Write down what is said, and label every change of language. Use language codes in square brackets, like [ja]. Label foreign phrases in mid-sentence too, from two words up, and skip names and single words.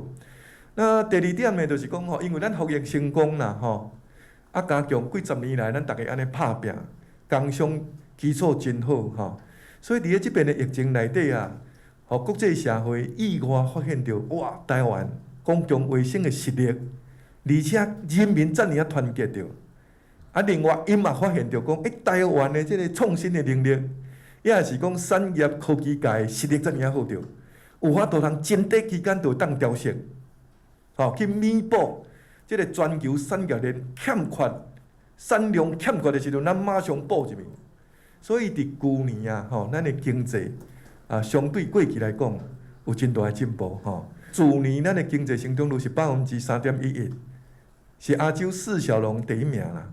[nan] 那第二点呢，就是讲因为咱防疫成功啦加强几十年来，咱大家安尼拍拼，工商基础真好所以伫咧即边的疫情内底国际社会意外发现到哇，台湾公共卫生的实力，而且人民遮尔团结着。另外，因嘛发现到讲，台湾的即个创新的能力，也是讲产业科技界实力遮尔好着，有法度通真短期间就当调适，去弥补即个全球产业链欠缺产量欠缺的时阵，咱马上补入去。所以伫旧年咱的经济相对过去来讲有真大的进步去年咱的经济成长率是3.11%，是亚洲4小龙第一名啦。